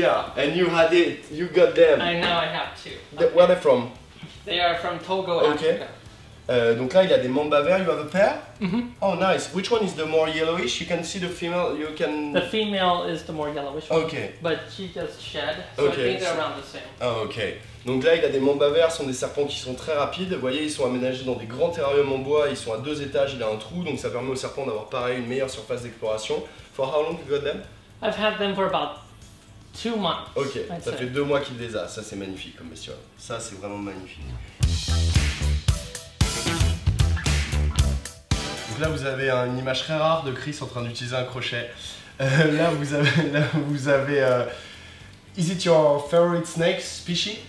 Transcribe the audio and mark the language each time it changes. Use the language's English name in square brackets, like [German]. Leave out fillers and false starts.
[English] Yeah, and you had it. You got them. I know I have to. Where are they from? They are from Togo, Okay. Africa. [French] Donc là, il a des mambas verts. [English] You have a pair? Mm-hmm. Oh, nice. Which one is the more yellowish? You can see the female. You can. The female is the more yellowish one. Okay. But she just shed, so Okay, I think they're so- around the same. Ah, ok. [French] Donc là, il a des mambas verts, ce sont des serpents qui sont très rapides. Vous voyez, ils sont aménagés dans des grands terrariums en bois, ils sont à 2 étages, il a un trou, donc ça permet aux serpents d'avoir pareil une meilleure surface d'exploration. [English] For how long you got them? I've had them for about 2 months. Ok, I'd [French] ça [English] say. [French] fait 2 mois qu'il les a, ça c'est magnifique comme bestiole. Ça c'est vraiment magnifique. Donc là vous avez une image très rare de Chris en train d'utiliser un crochet. Là vous avez [English] is it your favorite snake species?